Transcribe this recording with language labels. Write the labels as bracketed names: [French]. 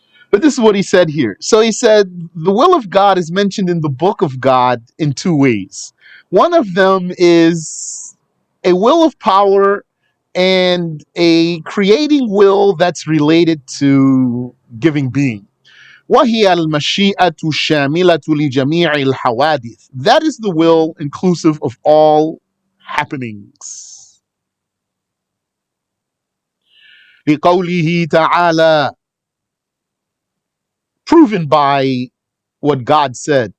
[English] But this is what he said here. So he said the will of God is mentioned in the book of God in two ways. One of them is a will of power and a creating will that's related to giving being. [Arabic] وهي المشيئة الشاملة لجميع الحوادث. [English] That is the will inclusive of all happenings. [Arabic] لقوله تعالى, [English] proven by what God said.